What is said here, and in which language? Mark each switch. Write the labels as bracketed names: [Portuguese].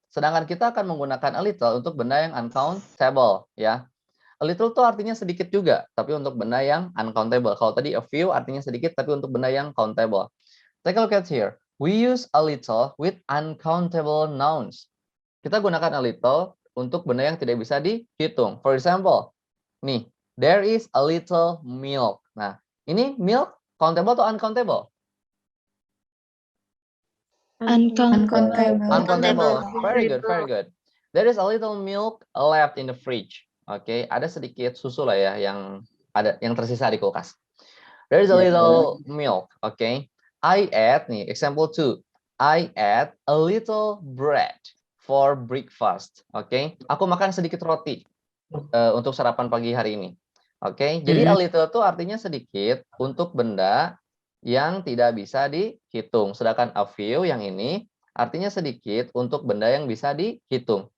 [Indonesian] Sedangkan kita akan menggunakan a little untuk benda yang uncountable, ya. A little tuh artinya sedikit juga, tapi untuk benda yang uncountable. Kalau tadi a few artinya sedikit, tapi untuk benda yang countable. [English] Take a look at here. We use a little with uncountable nouns. [Indonesian] Kita gunakan a little untuk benda yang tidak bisa dihitung. [English] For example, nih, there is a little milk. [Indonesian] Nah, ini milk countable atau uncountable? [English] Uncountable. Uncountable. Very good, very good. There is a little milk left in the fridge. [Indonesian] Oke, ada sedikit susu lah ya yang tersisa di kulkas. [English] There is a little milk. Oke. I add nih, example 2. I add a little bread for breakfast. Oke. [Indonesian] Aku makan sedikit roti untuk sarapan pagi hari ini. Oke. Jadi a little itu artinya sedikit untuk benda yang tidak bisa dihitung. Sedangkan a few yang ini artinya sedikit untuk benda yang bisa dihitung.